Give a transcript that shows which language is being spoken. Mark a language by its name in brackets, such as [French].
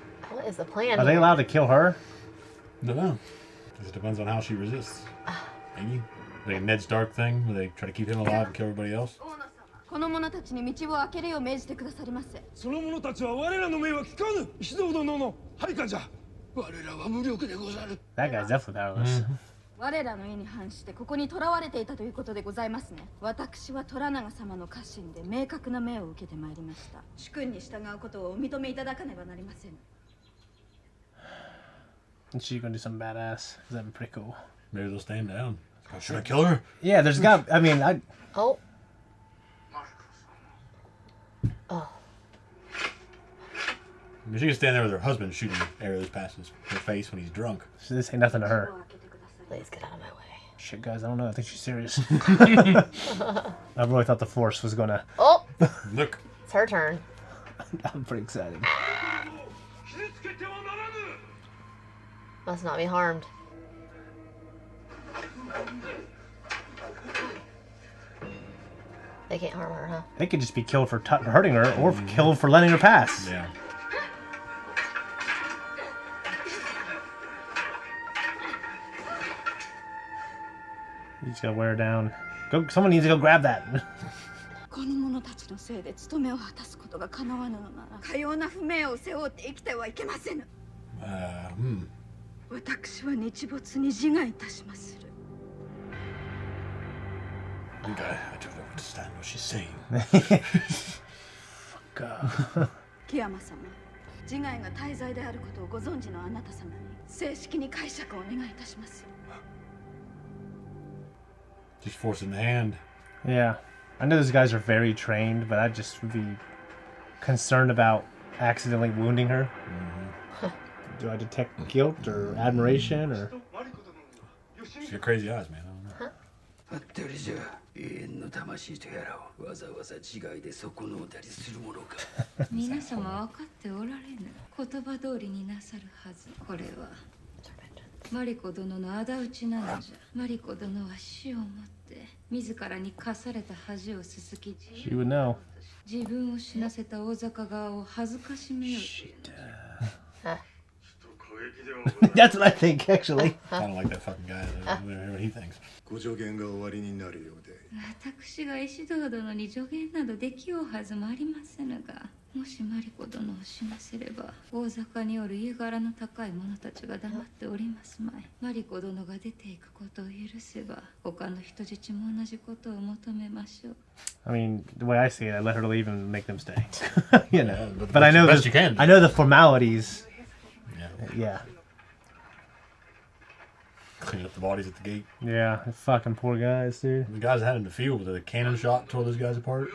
[English] What is the plan? Are they here? allowed to kill her? No. It depends on how she resists. Maybe. Like a Ned Stark thing where they try to keep him alive and kill everybody else. [Japanese] この者たちに道を開けるよう命じてくださりませ。その者たちは我らの命は聞かぬ。石堂殿の配下じゃ。我らは無力でござる。 [English] That guy's definitely powerless. [Japanese] 我らの意に反してここに囚われていたということでございますね。私は虎長様の家臣で明確な命を受けてまいりました。主君に従うことをお認めいただかねばなりません。 [English] And she's gonna do something badass. That'd be pretty cool. Maybe they'll stand down. Should I kill her? Yeah, there's got. I mean, I. Oh. Oh. I mean, she can stand there with her husband shooting arrows past her face when he's drunk. This ain't nothing to her. Please get out of my way. Shit, guys, I don't know. I think she's serious. I really thought the Force was gonna. Oh. Look. It's her turn. I'm pretty excited. Must not be harmed. They can't harm her, huh? They could just be killed for hurting her, or killed for letting her pass. Yeah. You just gotta wear her down. Go. Someone needs to go grab that. [Japanese] この者たちのせいで務めを果たすことが叶わぬのなら、かような不明を背負って生きてはいけませぬ。私は日没に自害いたしまする。 [English] I don't understand what she's saying. God. [Japanese] 木山様、自害が大罪であることをご存知のあなた様に正式に解釈をお願いいたします。 [English] Just forcing the hand. Yeah. I know those guys are very trained, but I'd just be concerned about accidentally wounding her. Do I detect guilt or admiration or? She's got crazy eyes, man. I don't know. [Japanese] あってるじゃ永遠の魂とやらをわざわざ自害で損のうたりするものか。皆様分かっておられぬ。言葉通りになさるはず。これはマリコ殿の仇討ちなのじゃ。マリコ殿は死をもって自らに課された恥をすすき、 [English] She would know. [Japanese] 自分を死なせた大坂側を恥ずかしめよう。 [English] That's what I think, actually. I don't like that fucking guy. I don't know what he thinks. [Japanese] ご助言が終わりになるようで。私が石堂殿に助言などできようはずもありませぬが、もしマリコ殿を死なせれば大坂による家柄の高い者たちが黙っておりますまい。マリコ殿が出ていくことを許せば他の人質も同じことを求めましょう。 [English] I mean, the way I see it, I let her leave and make them stay. You know, Yeah, but I know best you can. I know the formalities. Yeah. Yeah. Cleaning up the bodies at the gate. Yeah, fucking poor guys, dude. The guys that had in the field with a cannon shot tore those guys apart.